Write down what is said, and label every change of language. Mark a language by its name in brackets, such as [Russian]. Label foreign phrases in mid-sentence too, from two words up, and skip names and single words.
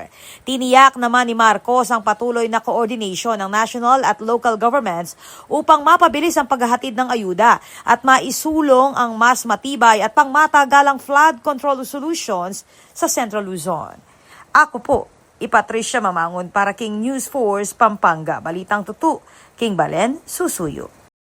[Filipino] Tiniyak naman ni Marcos ang patuloy na coordination ng national at [English] local governments [Filipino] upang mapabilis ang paghahatid ng ayuda at maisulong ang mas matibay at pangmatagalang [English] flood control solutions [Filipino] sa Central Luzon. Ako po, [Pampanga] Patricia Mamangon para King News Force Pampanga. Balitang Tutu, King Balen, Susuyo.